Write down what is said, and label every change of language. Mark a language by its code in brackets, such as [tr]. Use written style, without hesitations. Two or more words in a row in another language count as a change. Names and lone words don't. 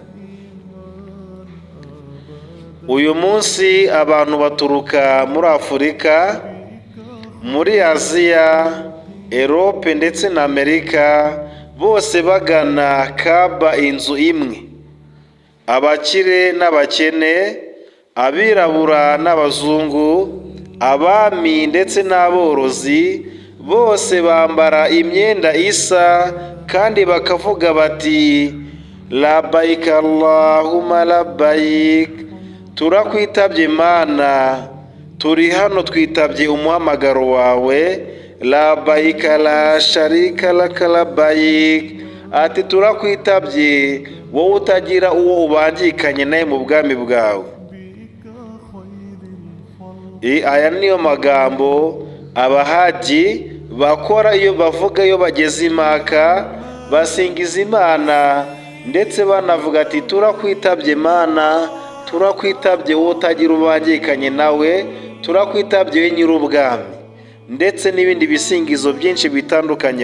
[rw] Uyu munsi abantu baturuka muri Afurika, muri Aziya, Europe ndetse na Amerika, bose bagana Kaaba, inzu imwe. Abakire n'abakene, abirabura n'abazungu, abami ndetse n'aborozi, bose bambara imyenda isa kandi bakavuga bati: [ar] لبيك اللهم لبيك, [rw] turakwitabye Mana, turi hano twitabye umuhamagaro wawe. [ar] لبيك لا شريك لك لبيك, [rw] ati turakwitabye wowe utagira uwo ubangikanye naye mu bwami bwawe. Aya niyo magambo abahaji bakora iyo bavuga iyo bageze i Maka, basingiza Imana ndetse banavuga ati turakwitabye Mana, turakwitabye wowe utagira ubangikanye nawe, turakwitabye we nyir'ubwami, ndetse n'ibindi bisingizo byinshi bitandukanye.